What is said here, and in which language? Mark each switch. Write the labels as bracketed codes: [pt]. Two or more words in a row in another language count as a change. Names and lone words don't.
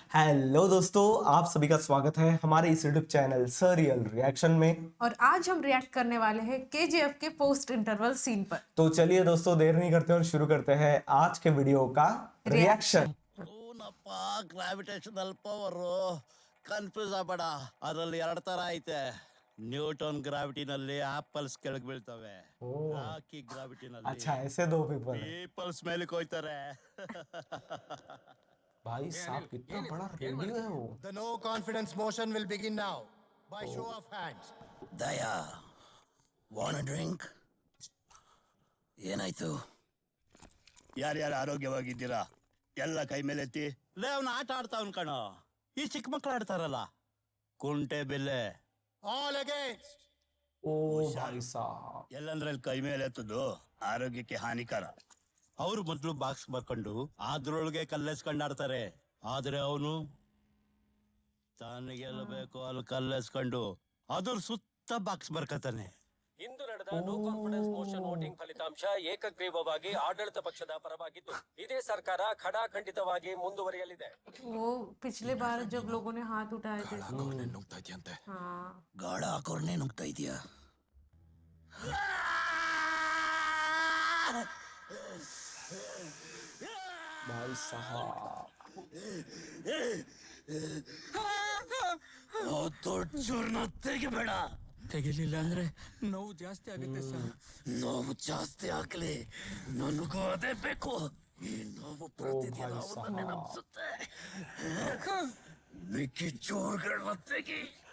[hi] हेलो दोस्तों, आप सभी का स्वागत है हमारे इस यूट्यूब चैनल सरियल रिएक्शन में। और आज हम रिएक्ट करने वाले हैं केजीएफ के पोस्ट इंटरवल सीन पर। तो चलिए दोस्तों, देर नहीं करते और शुरू करते हैं आज के वीडियो का रिएक्शन। [kn] ಹೂನಪ್ಪ [en] gravitational power [kn] ಕನ್ಫ್ಯೂಸ್ ಆಗಬೇಡ. ಅದರಲ್ಲಿ ಎರಡು ತರ ಐತೆ. ನ್ಯೂಟನ್ ಗ್ರಾವಿಟಿನಲ್ಲಿ ಆಪಲ್ಸ್ ಕೆಳಗೆ ಬೀಳ್ತವೆ. ರಾಕಿ ಗ್ರಾವಿಟಿನಲ್ಲಿ [hi] अच्छा, ऐसे दो पेपर है। [kn] ಪೀಪಲ್ಸ್ ಮೇಲೆ ಹೋಯ್ತಾರೆ. [hi] भाई साहब, कितना बड़ा रेडियो है वो। [en] The no confidence motion will begin now by show of hands. [kn] ದಯಾ ವಾನ್ ಡ್ರಿಂಕ್. ಏನಾಯ್ತು? ಯಾರ್ಯಾರು ಆರೋಗ್ಯವಾಗಿದ್ದೀರಾ? ಎಲ್ಲ ಕೈ ಮೇಲೆ ಎತ್ತಿ. ಲೇ, ಅವನು ಆಟ ಆಡ್ತಾವನ್ ಕಣೋ. ಈ ಚಿಕ್ಕ ಮಕ್ಳು ಆಡ್ತಾರಲ್ಲ, ಕುಂಟೆ ಬಿಲ್ಲೆ. [en] All against. [hi] ओ भाई साहब, [kn] ಎಲ್ಲಂದ್ರಲ್ಲಿ ಕೈ ಮೇಲೆ ಎತ್ತದು ಆರೋಗ್ಯಕ್ಕೆ ಹಾನಿಕರ. ಅವ್ರು ಮೊದ್ಲು ಬಾಕ್ಸ್ ಬರ್ಕೊಂಡು ಅದ್ರೊಳಗೆ ಕಲ್ಲೆಸ್ಕೊಂಡು ಆಡ್ತಾರೆ. ಆದ್ರೆ ಅವನು ತನಗೆಲ್ಲ ಬೇಕು ಅಲ್ಲಿ ಕಲ್ಲೆಸ್ಕೊಂಡು ಅದ್ರ ಸುತ್ತ ಬಾಕ್ಸ್ ಬರ್ಕತಾನೆ. ಇಂದು ನಡೆದ [en] no confidence motion voting [kn] ಫಲಿತಾಂಶ ಏಕಗ್ರೀವವಾಗಿ ಆಡಳಿತ ಪಕ್ಷದ ಪರವಾಗಿದ್ದು ಇದೇ ಸರ್ಕಾರ ಖಡಾಖಂಡಿತವಾಗಿ ಮುಂದುವರಿಯಲಿದೆ. [hi] वो पिछले बार जब लोगों ने हाथ उठाए थे हाँ [kn] ಗಾಢ ಹಾಕೋರ್ನೇ ನುಗ್ತಾ ಇದೀಯಾ? [hi] भाई साहब, [kn] ದೊಡ್ಡ ಚೂರ್ನ ತೆಗಿಬೇಡ. ತೆಗಿಲಿಲ್ಲ ಅಂದ್ರೆ ನೋವು ಜಾಸ್ತಿ ಆಗುತ್ತೆ ಸರ್. ನೋವು ಜಾಸ್ತಿ ಆಗ್ಲಿ, ನನಗೂ ಅದೇ ಬೇಕು. ಈ ನೋವು ಪ್ರತಿದಿನ ಭಾಯ್ ಅವ್ರನ್ನ ಸಾಹಬ್. ನೆನಪಿಸುತ್ತೆ. ಮಿಕ್ಕಿ ಚೋರ್ಗಳನ್ನ ತೆಗಿ.